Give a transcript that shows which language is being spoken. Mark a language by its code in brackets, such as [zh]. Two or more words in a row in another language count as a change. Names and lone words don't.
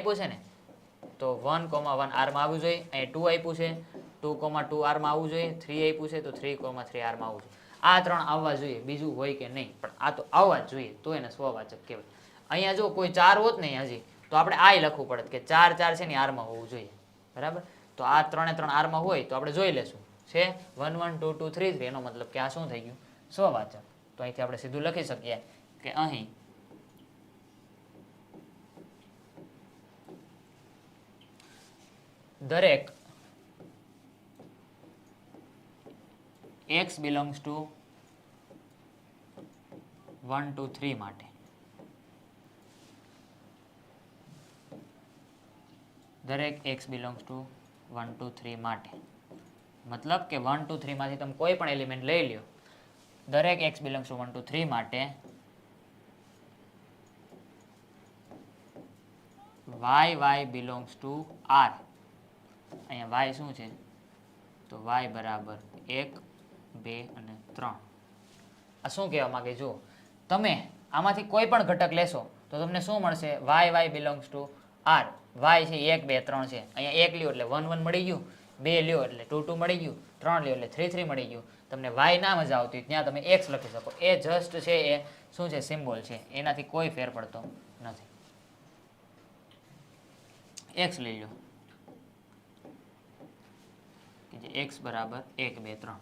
[gu] આપ્યું છે ને તો 1, 1 R માં આવવું જોઈએ અહીંયા 2 આપ્યું છે 2, 2 R માં આવવું જોઈએ 3 આપ્યું છે તો 3, 3 R માં આવવું જોઈએ આ ત્રણ આવવા જોઈએ બીજું હોય કે નહીં પણ આ તો આવવા જ જોઈએ તો એને સ્વવાચક કહેવાય અહીંયા જો કોઈ 4 હોત ને હજી તો આપણે આય લખવું પડત કે 4 4 છે ને R માં હોવું જોઈએ બરાબર તો આ 3 3 R માં હોય તો આપણે જોઈ લેશું છે 1 1 2 2 3 3 એનો મતલબ કે આ શું થઈ ગયું સ્વવાચક તો અહીંથી આપણે સીધું લખી શકીએ કે અહીં દરેક [en] x belongs to [gu] 1 2 3 માટે દરેક [en] x belongs to [gu] 1 2 3 માટે મતલબ કે 1 2 3 માંથી તમે કોઈ પણ એલિમેન્ટ લઈ લ્યો દરેક [en] x belongs to [gu] 1 2 3 માટે [en] y belongs to R [gu] અહીંયા y શું છે તો y બરાબર 1 2 અને 3 આ શું કહેવા માંગે જો તમે આમાંથી કોઈ પણ ઘટક લેશો તો તમને શું મળશે [en] y belongs to R [gu] y છે 1 2 3 છે અહીંયા 1 લ્યો એટલે 1 1 મળી ગયું 2 લ્યો એટલે 2 2 મળી ગયું 3 લ્યો એટલે 3 3 મળી ગયું તમને y ના મજા આવતી ત્યાં તમે x લખી શકો એ જસ્ટ છે એ શું છે સિમ્બોલ છે એનાથી કોઈ ફેર પડતો નથી x લઈ લો કે જે x બરાબર 1 2 3